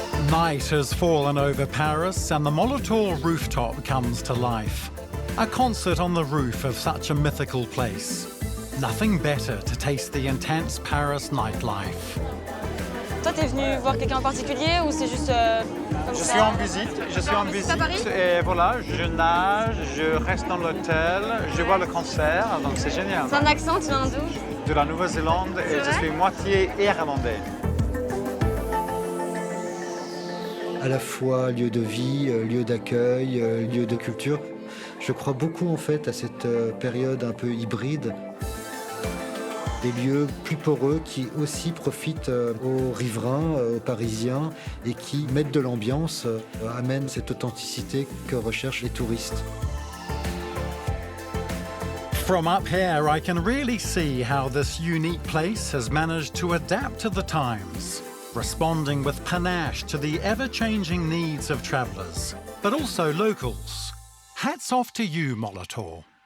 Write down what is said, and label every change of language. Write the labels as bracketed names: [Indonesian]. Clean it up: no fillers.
[English] Night has fallen over Paris and the Molitor rooftop comes to life. A concert on the roof of such a mythical place. Nothing better to taste the intense Paris nightlife. [French] Toi, t'es venu voir quelqu'un en particulier ou c'est juste comme Je ça? suis en visite, à Paris et voilà, je nage, je reste dans l'hôtel, je vois le concert, donc c'est génial. C'est un accent, tu viens d'où? De la Nouvelle-Zélande et je vrai suis moitié irlandais. À la fois lieu de vie, lieu d'accueil, lieu de culture. Je crois beaucoup en fait à cette période un peu hybride. Des lieux plus poreux qui aussi profitent aux riverains, aux Parisiens et qui mettent de l'ambiance, amènent cette authenticité que recherchent les touristes. [English] From up here, I can really see how this unique place has managed to adapt to the times, responding with panache to the ever-changing needs of travellers, but also locals. Hats off to you, Molitor.